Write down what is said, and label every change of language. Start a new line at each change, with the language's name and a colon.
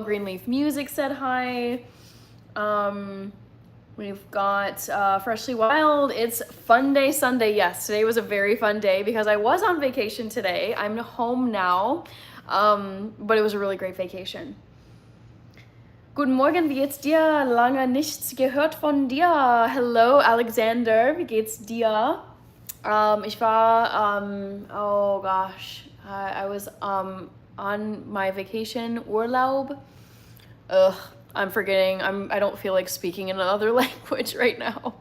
English: Greenleaf Music said hi. We've got Freshly Wild. It's Fun Day Sunday. Yes, today was a very fun day because I was on vacation today. I'm home now, but it was a really great vacation.
German: Guten Morgen, wie geht's dir? Lange nichts gehört von dir. Hello, Alexander, wie geht's dir? Ich war,
English: oh gosh, I was on my vacation, Urlaub. Ugh, I'm forgetting. I don't feel like speaking in another language right now.